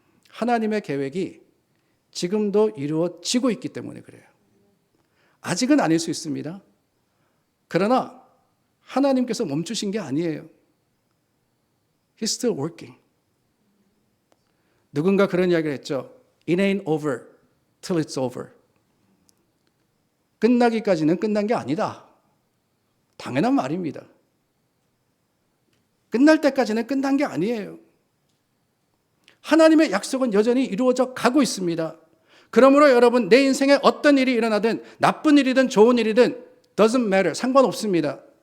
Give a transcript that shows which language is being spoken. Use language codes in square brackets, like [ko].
[ko] 하나님의 계획이 지금도 이루어지고 있기 때문에 그래요. 아직은 아닐 수 있습니다. 그러나 하나님께서 멈추신 게 아니에요. [en] He's still working. [ko] 누군가 그런 이야기를 했죠. [en] It ain't over till it's over. [ko] 끝나기까지는 끝난 게 아니다. 당연한 말입니다. 끝날 때까지는 끝난 게 아니에요. 하나님의 약속은 여전히 이루어져 가고 있습니다. 그러므로 여러분, 내 인생에 어떤 일이 일어나든 나쁜 일이든 좋은 일이든 [en] doesn't matter, [ko] 상관없습니다.